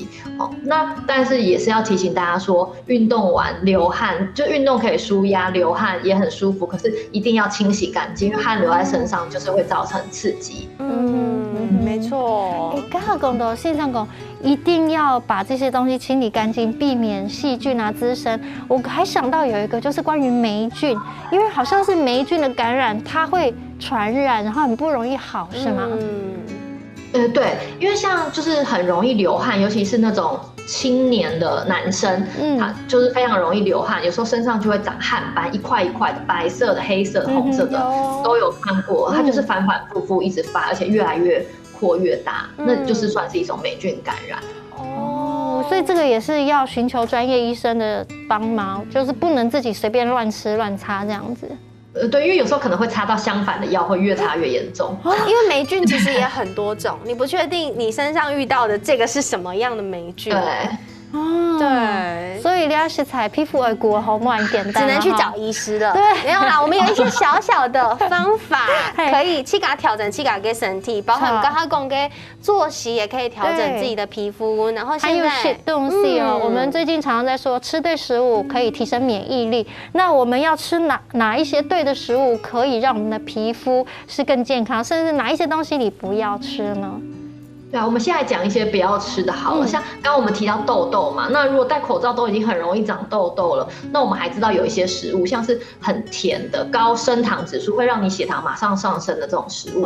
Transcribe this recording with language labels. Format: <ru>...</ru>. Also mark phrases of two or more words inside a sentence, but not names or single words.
<zh>那但是也是要提醒大家說，運動完流汗，就運動可以舒壓，流汗也很舒服，可是一定要清洗乾淨，因為汗流在身上就是會造成刺激。沒錯。剛好講到線上講，一定要把這些東西清理乾淨，避免細菌啊滋生。我還想到有一個就是關於黴菌，因為好像是黴菌的感染，它會傳染，然後很不容易好，是嗎？對，因為像就是很容易流汗，尤其是那種青年的男生，他就是非常容易流汗，有時候身上就會長汗斑，一塊一塊的，白色的、黑色的、紅色的，都有看過。它就是反反复复一直發，而且越來越擴越大，那就是算是一種黴菌感染。所以這個也是要尋求專業醫生的幫忙，就是不能自己隨便亂吃亂擦這樣子。對，因為有時候可能會擦到相反的藥，會越擦越嚴重。因為黴菌其實也很多種，你不確定你身上遇到的這個是什麼樣的黴菌。對。對，所以你要食材皮膚會過好蠻簡單，只能去找醫師了。對，沒有啦，我們有一些小小的方法可以去給它調整，去給它身體，包含剛剛講嘅作息也可以調整自己的皮膚。然後現在還有吃東西哦，我們最近常常在說吃對食物可以提升免疫力。那我們要吃哪一些對的食物可以讓我們的皮膚是更健康，甚至哪一些東西你不要吃呢？對啊，我們現在講一些不要吃的好了，像剛剛我們提到痘痘嘛，那如果戴口罩都已經很容易長痘痘了，那我們還知道有一些食物，像是很甜的、高升糖指數會讓你血糖馬上上升的這種食物，</zh>